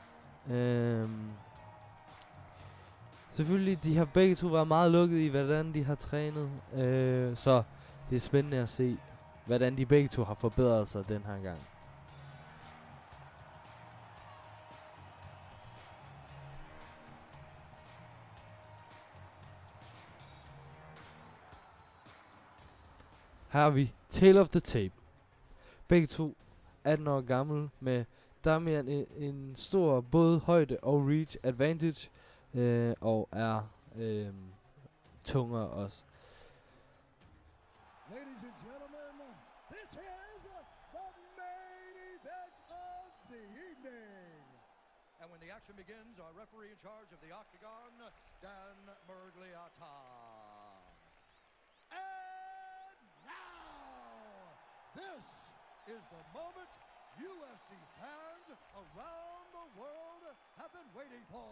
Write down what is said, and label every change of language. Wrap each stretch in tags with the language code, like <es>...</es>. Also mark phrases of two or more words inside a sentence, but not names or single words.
<da>Selvfølgelig, de har begge to været meget lukket i, hvordan de har trænet, så det er spændende at se, hvordan de begge to har forbedret sig den her gang. Her har vi Tale of the Tape. Begge to 18 år gamle, med Damian en stor både højde og</da> <en>reach advantage,</en> <da>og er tungere også.</da> <en>Ladies and gentlemen, this is the main event of the evening. And when the action begins, our referee in charge of the Octagon, Dan Miragliotta. And now, this is the moment UFC fans around the world have been waiting for.</en>